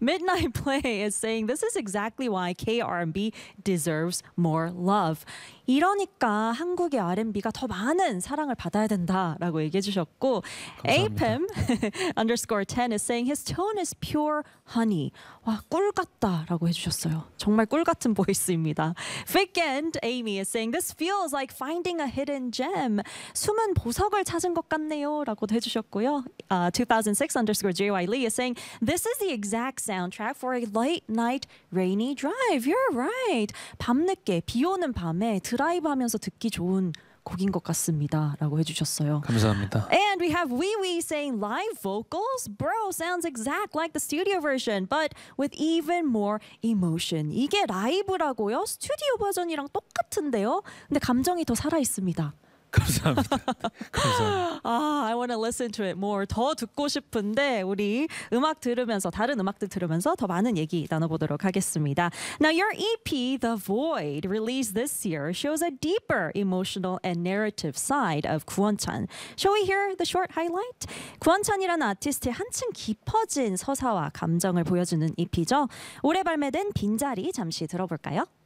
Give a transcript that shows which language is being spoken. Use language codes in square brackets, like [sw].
[en] Midnight Play is saying this is exactly why K-R&B deserves more love. [ko] 이러니까 한국의 R&B가 더 많은 사랑을 받아야 된다라고 얘기해 주셨고 [en] APM underscore 10 is saying his tone is pure honey. [ko] 와, 꿀 같다라고 해주셨어요. 정말 꿀 같은 보이스입니다. [en] Fick and Amy is saying this feels like finding a hidden gem. [ko] 숨은 보석을 찾은 것 같네요 라고도 해주셨고요. [en] 2006 underscore JY Lee is saying this is the exact soundtrack for a late night rainy drive. You're right. [ko] 밤늦게 비 오는 밤에 드라이브하면서 듣기 좋은 곡인 것 같습니다. 라고 해주셨어요. 감사합니다. [en] And we have Wee Wee saying live vocals? Bro, sounds exact like the studio version, but with even more emotion. [ko] 이게 라이브라고요? 스튜디오 버전이랑 똑같은데요? 근데 감정이 더 살아있습니다. 감사합니다. 감사합니다. [en] I want to listen to it more. [ko] 더 듣고 싶은데 우리 음악 들으면서 다른 음악들 들으면서 더 많은 얘기 나눠보도록 하겠습니다. [en] Now your EP, The Void, released this year, shows a deeper emotional and narrative side of 구원찬. Shall we hear the short highlight? [ko] 구원찬이라는 아티스트의 한층 깊어진 서사와 감정을 보여주는 EP죠. 올해 발매된 빈자리 잠시 들어볼까요?